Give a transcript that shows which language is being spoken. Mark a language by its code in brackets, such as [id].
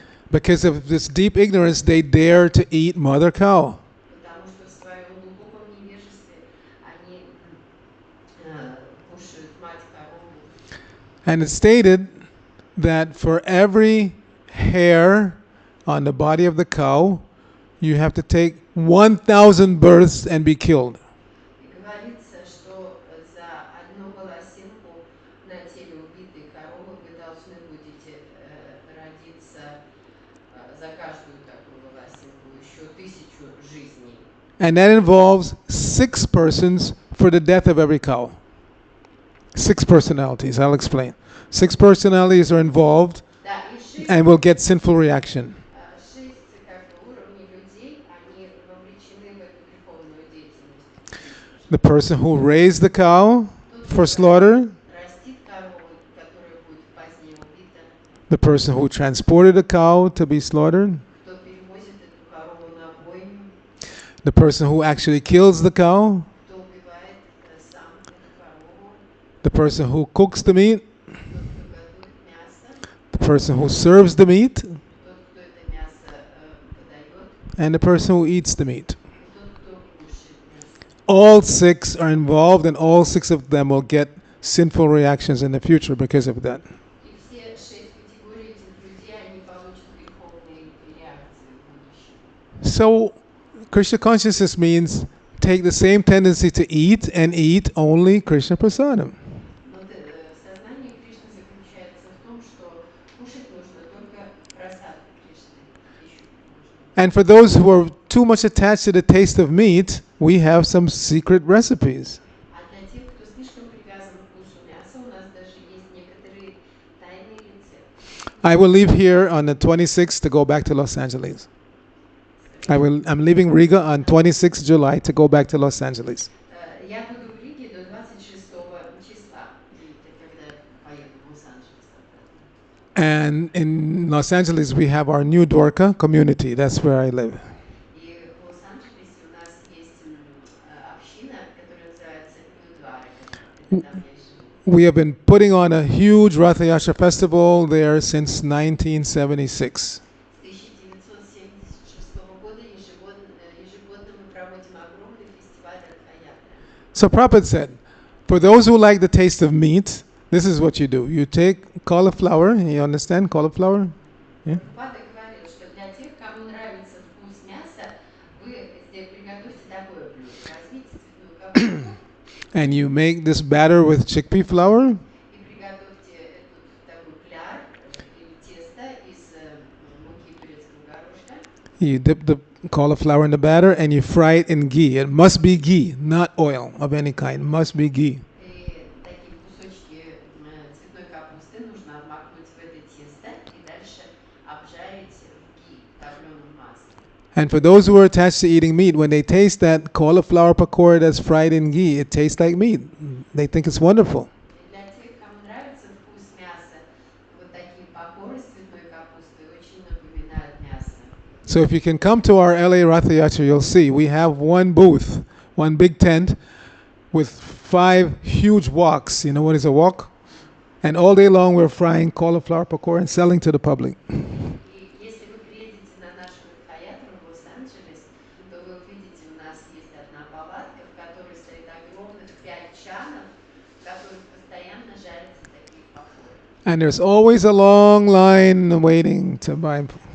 [en] Because of this deep ignorance, they dare to eat mother cow. [ru] Потому что в своем глубоком невежестве они кушают мать-корову. [en] And it's stated that for every hair on the body of the cow, you have to take 1,000 births and be killed. [ru] И говорится, что за одну волосинку на теле убитой коровы вы должны будете родиться за каждую такую волосинку еще 1000 жизней. [en] And that involves 6 persons for the death of every cow. 6 personalities, I'll explain. 6 personalities are involved [ru] Да, и 6 [en] and will get sinful reaction. [ru] как бы уровней людей, они вовлечены в эту греховную деятельность. [en] The person who raised the cow [ru] Тот, [en] for slaughter, [ru] растит корову, которая будет позднее убита, [en] the person who transported the cow to be slaughtered, [ru] кто перевозит эту корову на бойню, [en] the person who actually kills the cow, [ru] кто убивает сам эту корову, [en] the person who cooks the meat, [ru] тот, кто готовит мясо, [en] the person who serves the meat, [ru] тот, кто это мясо подает, [en] and the person who eats the meat. [ru] и тот, кто кушает мясо. [en] All 6 are involved, and all 6 of them will get sinful reactions in the future because of that. [ru] И все 6 категорий этих людей, они получат греховные реакции в будущем. [en] So, Krishna consciousness means take the same tendency to eat and eat only Krishna prasadam. [ru] Но сознание Кришны заключается в том, что кушать нужно только прасад Кришны, пищу нужно. [en] And for those who are too much attached to the taste of meat, we have some secret recipes. [ru] А для тех, кто слишком привязан к вкусу мяса, у нас даже есть некоторые тайные рецепты. [en] I will leave here on the 26th to go back to Los Angeles. I'm leaving Riga on 26th July to go back to Los Angeles. [ru] Я буду в Риге до 26 числа, когда поеду в Лос-Анджелес обратно. [en] And in Los Angeles, we have our new Dwarka community. That's where I live. [ru] И в Лос-Анджелесе у нас есть община, которая называется Нью-Дварека. Это там я живу. [en] We have been putting on a huge Ratha Yasha festival there since 1976. [ru] С 1976 года ежегодно мы проводим огромный фестиваль Радха-Ятра. [en] So Prabhupada said, for those who like the taste of meat, this is what you do. You take cauliflower, you understand cauliflower? Yeah? [ru] Папа говорил, что для тех, кому нравится вкус мяса, вы приготовьте такое блюдо. Возьмите цветную капусту [en] And you make this batter with chickpea flour, [ru] и приготовьте такой кляр или тесто из муки турецкого горошка. [en] you dip the cauliflower in the batter, and you fry it in ghee. It must be ghee, not oil of any kind. It must be ghee. [ru] И такие кусочки цветной капусты нужно обмакнуть в это тесто и дальше обжарить в ги, топленом масле. [en] And for those who are attached to eating meat, when they taste that cauliflower pakora that's fried in ghee, it tastes like meat. They think it's wonderful. [ru] И для тех, кому нравится вкус мяса, вот такие покоры с цветной капустой очень напоминают мясо. [en] So if you can come to our LA Ratha Yatra, you'll see we have one booth, one big tent with 5 huge woks. You know what is a wok? And all day long we're frying cauliflower pakora and selling to the public. [ru] И если вы приедете на наш Радха-Ятру в Лос-Анджелес, то вы увидите, у нас есть одна палатка, в которой стоит огромных 5 чанов, в которых постоянно жарятся такие покоры. [en] And there's always a long line waiting to buy.